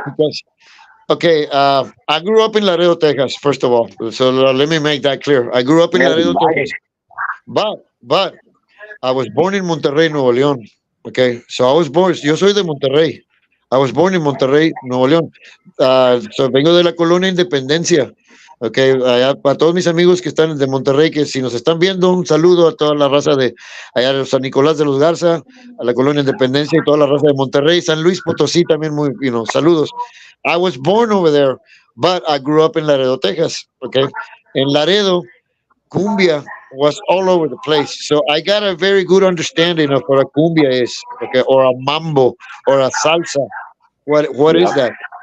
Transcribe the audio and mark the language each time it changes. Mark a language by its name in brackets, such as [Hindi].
[English] because okay, I grew up in Laredo, Texas, first of all. So let me make that clear. I grew up in yes, Laredo, right. Texas, but I was born in Monterrey, Nuevo León. Okay, so I was born. [Spanish] Yo soy de Monterrey. [English] I was born in Monterrey, Nuevo León. [Spanish] So vengo de la colonia Independencia. Okay, para todos mis amigos que están de Monterrey, que si nos están viendo, un saludo a toda la raza de allá de San Nicolás de los Garza, a la colonia Independencia y toda la raza de Monterrey, San Luis Potosí también, muy, saludos. [English] I was born over there, but I grew up in Laredo, Texas. Okay, in Laredo, cumbia was all over the place. So I got a very good understanding of what a cumbia is, okay, or a mambo or a salsa. What is that?